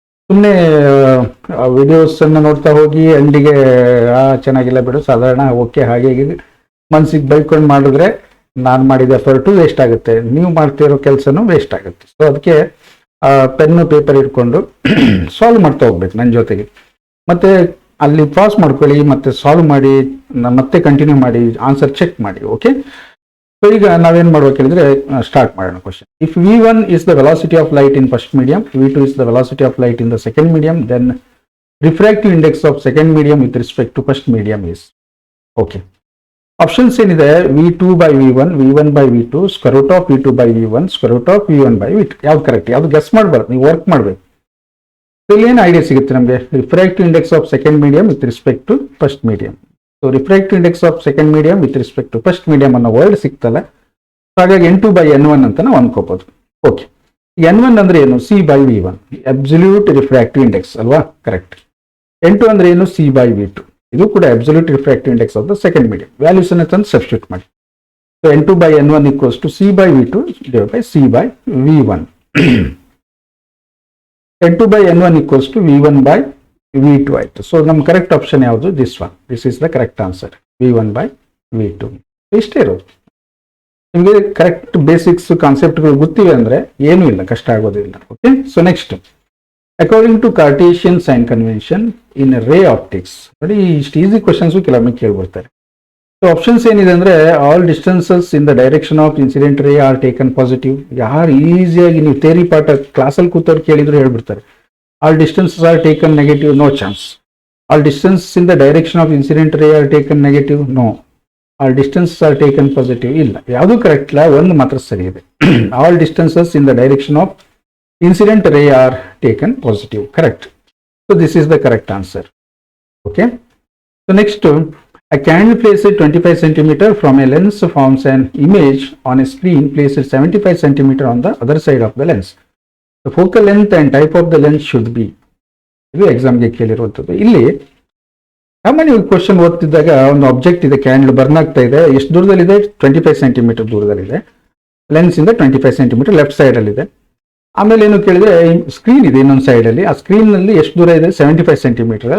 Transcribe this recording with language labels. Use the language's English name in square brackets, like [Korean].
[Kannada] ಸುಮ್ಮನೆ ವಿಡಿಯೋಸನ್ನು ನೋಡ್ತಾ ಹೋಗಿ ಎಂಡಿಗೆ ಚೆನ್ನಾಗಿಲ್ಲ ಬಿಡು ಸಾಧಾರಣ ಓಕೆ ಹಾಗೆ ಮನಸ್ಸಿಗೆ ಬೈಕೊಂಡು ಮಾಡಿದ್ರೆ ನಾನು ಮಾಡಿದ ಎಫರ್ಟು ವೇಸ್ಟ್ ಆಗುತ್ತೆ, ನೀವು ಮಾಡ್ತಿರೋ ಕೆಲಸನೂ ವೇಸ್ಟ್ ಆಗುತ್ತೆ. ಸೊ ಅದಕ್ಕೆ ಪೆನ್ನು ಪೇಪರ್ ಇಟ್ಕೊಂಡು ಸಾಲ್ವ್ ಮಾಡ್ತಾ ಹೋಗ್ಬೇಕು ನನ್ನ ಜೊತೆಗೆ. ಮತ್ತೆ ಅಲ್ಲಿ ಪಾಸ್ ಮಾಡ್ಕೊಳ್ಳಿ, ಮತ್ತೆ ಸಾಲ್ವ್ ಮಾಡಿ, ಮತ್ತೆ ಕಂಟಿನ್ಯೂ ಮಾಡಿ, ಆನ್ಸರ್ ಚೆಕ್ ಮಾಡಿ. ಓಕೆ, ಸೊ ಈಗ ನಾವೇನು ಮಾಡ್ಬೇಕು ಹೇಳಿದ್ರೆ ಸ್ಟಾರ್ಟ್ ಮಾಡೋಣ question. [English] If V1 is the velocity of light in first medium, V2 is the velocity of light in the second medium, then refractive index of second medium with respect to first medium is. Okay, options ಏನಿದೆ V2 by V1, V1 by V2, square root of V2 by V1, square root of V1 by V2. [Kannada] ಯಾವ್ದು correct, ಯಾವ್ದು guess ಮಾಡಬಾರ್ದು, ನೀವು work ಮಾಡಬೇಕು. ಇಲ್ಲಿ ಏನು idea ಸಿಗುತ್ತೆ ನಮಗೆ? [English] Refractive index of second medium with respect to first medium. So refractive index of second medium with respect to first medium [Kannada] ಅನ್ನೋ ವರ್ಡ್ ಸಿಗ್ತಲ್ಲ, ಹಾಗಾಗಿ N2 by N1 ಅಂತ ನಾವು ಅನ್ಕೋಬಹುದು. ಓಕೆ, N1 ಅಂದ್ರೆ ಏನು? C by V1, absolute refractive index ಅಲ್ವಾ? Correct. N2 ಅಂದ್ರೆ ಏನು? [English] C by V2, ಇದು ಕೂಡ absolute refractive index of the second medium. [Kannada] Values ಅನ್ನು ತಂದು ಸಬ್ಸ್ಟಿಟ್ಯೂಟ್ ಮಾಡಿ. [English] So N2 by N1 equals to C by V2 divided by C by V1. N2 by N1 equals to V1 by V2 ಆಯಿತು. [Kannada] So ನಮ್ಮ correct option ಯಾವುದು? [English] This one. This is the correct answer, V1 by V2. [Kannada] ಇಷ್ಟೇ ಇರೋದು. ನಿಮಗೆ correct basics ಕಾನ್ಸೆಪ್ಟ್ಗಳು ಗೊತ್ತಿವೆ ಅಂದರೆ ಏನೂ ಇಲ್ಲ, ಕಷ್ಟ ಆಗೋದಿಲ್ಲ. [English] Okay, so next, according to Cartesian sign convention in ray optics. [Kannada] ನೋಡಿ, ಇಷ್ಟು ಈಸಿ ಕ್ವಶನ್ಸು ಕೆಲವೊಮ್ಮೆ ಕೇಳ್ಬಿಡ್ತಾರೆ. ಸೊ ಆಪ್ಷನ್ಸ್ ಏನಿದೆ ಅಂದರೆ [English] All distances in the direction of incident ray are taken positive. [Kannada] ಯಾರು ಈಸಿಯಾಗಿ ನೀವು ಥಿಯರಿ ಪಾಠ ಕ್ಲಾಸಲ್ಲಿ ಕೂತವ್ರು ಕೇಳಿದ್ರು ಹೇಳ್ಬಿಡ್ತಾರೆ. [English] All distances are taken negative, no chance. All distance in the direction of incident ray are taken negative, no. All distances are taken positive, [Kannada] ಇಲ್ಲ, ಯಾವುದೂ ಕರೆಕ್ಟ್ ಇಲ್ಲ, ಒಂದು ಮಾತ್ರ ಸರಿ ಇದೆ. [English] All distances in the direction of incident ray are taken positive, correct. So this is the correct answer. Okay, so next, a candle placed 25 cm from a lens forms an image on a screen placed 75 cm on the other side of the lens. The focal length and type of the lens should be. [Kannada] ಇದು ಎಕ್ಸಾಮ್ಗೆ ಕೇಳಿರುವಂಥದ್ದು. ಇಲ್ಲಿ ಸಾಮಾನ್ಯ question ಓದ್ತಿದ್ದಾಗ ಒಂದು object ಇದೆ, candle burn ಆಗ್ತಾ ಇದೆ, ಎಷ್ಟು ದೂರದಲ್ಲಿದೆ? 25 ಸೆಂಟಿಮೀಟರ್ ದೂರದಲ್ಲಿದೆ. ಲೆನ್ಸ್ ಇಂದ 25 ಸೆಂಟಿಮೀಟರ್ ಲೆಫ್ಟ್ ಸೈಡಲ್ಲಿದೆ. ಆಮೇಲೆ ಏನು ಕೇಳಿದ್ರೆ ಸ್ಕ್ರೀನ್ ಇದೆ ಇನ್ನೊಂದು ಸೈಡಲ್ಲಿ, ಆ ಸ್ಕ್ರೀನ್ನಲ್ಲಿ ಎಷ್ಟು ದೂರ ಇದೆ? 75 ಸೆಂಟಿಮೀಟರ್.